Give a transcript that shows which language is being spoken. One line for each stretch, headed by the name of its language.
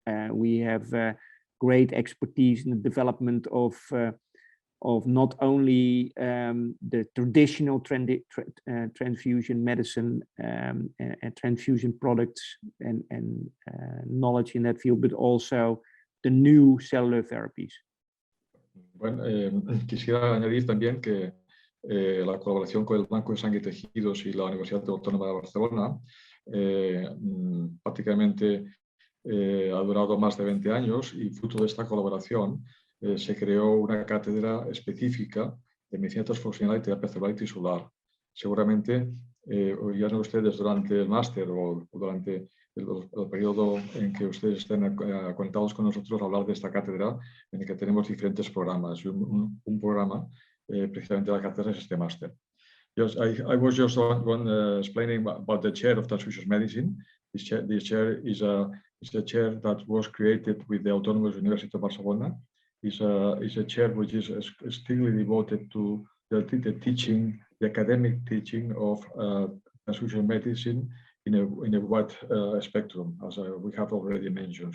English: We have great expertise in the development of not only the traditional transfusion medicine and transfusion products and knowledge in that field, but also the new cellular therapies.
Spanish: Bueno, quisiera añadir también que la colaboración con el Banco de Sangre y Tejidos y la Universidad Autónoma de Barcelona prácticamente ha durado más de 20 años, y fruto de esta colaboración se creó una cátedra específica de Medicina Transfusional y Terapia Celular y Tisular. Seguramente oirán ustedes durante el máster o durante el periodo en que ustedes estén conectados con nosotros hablar de esta cátedra, en el que tenemos diferentes programas. Un programa, precisamente la cátedra, es este máster.
English: I was just explaining about the chair of transfusion medicine. This chair is a chair that was created with the Autonomous University of Barcelona. It's a chair which is strictly devoted to the teaching, the academic teaching of transfusion medicine in a wide spectrum, as we have already mentioned.